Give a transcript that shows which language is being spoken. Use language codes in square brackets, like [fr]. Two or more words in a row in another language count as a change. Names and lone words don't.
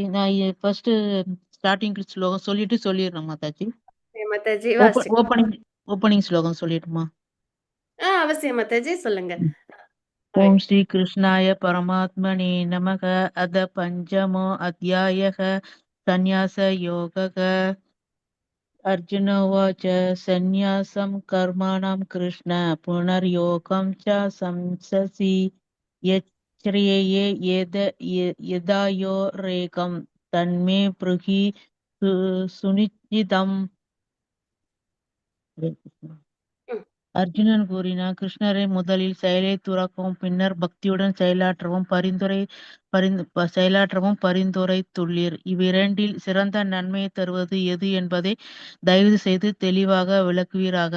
[ta] நான் [en] first starting [ta] ஸ்லோகம் சொல்லிட்டு சொல்லிடுறேன் மாதாஜி. மாதாஜி வாசி. ஓப்பனிங் ஸ்லோகம் சொல்லிடுமா? அவசியம் மாதாஜி சொல்லுங்க. [sa] ॐ श्री कृष्णाय परमात्मने नमः. अथ पञ्चमो अध्यायः संन्यास योगः. अर्जुन उवाच सन्न्यासं कर्माणां कृष्ण पुनर्योगं च संससि यच्छ्रेये यदायोरेकं तन्मे ब्रूहि सुनिश्चितम्. ம். [ta] அர்ஜுனன் கூறினான், கிருஷ்ணரை முதலில் செயலை துறக்கவும் பின்னர் பக்தியுடன் செயலாற்றவும் பரிந்துரைத்துள்ளீர். இவ்விரண்டில் சிறந்த நன்மையை தருவது எது என்பதை தயவு செய்து தெளிவாக விளக்குவீராக.